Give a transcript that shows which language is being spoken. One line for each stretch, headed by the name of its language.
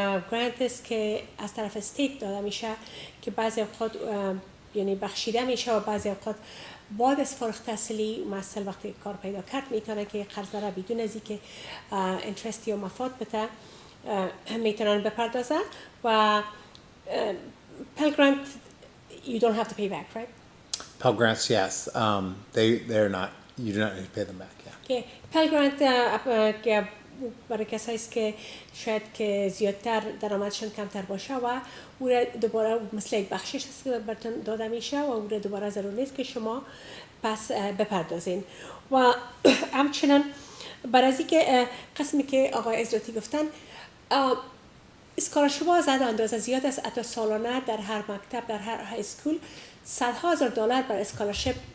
Persian: گرانت است که از طرف استیت داده میشه که بعضی اوقات یعنی بخشیده میشه و بعضی اوقات بعد از فارغ التحصیلی مثلا وقتی کار پیدا کرد میتونه که قرض را بدون از اینکه اینترست یا مفاد بده میتونن بپردازه و
English: Pell Grant you don't have to pay back, right? Pell Grants, yes. They're not, you do not need to pay them back, yeah. Okay.
Persian: Pell Grant که برای کسایی است که شاید که زیادتر درآمدشان کمتر باشه و او را دوباره مثل یک بخشش است که براتون داده میشه و او را دوباره ضرور نیست که شما پس بپردازین و همچنان برای از اینکه قسمی که آقای ازراتی گفتن اسکالرشپ ها زیاد اندازه زیاد است حتی سالانه در هر مکتب در هر های اسکول $100,000 بر اسکالرشپ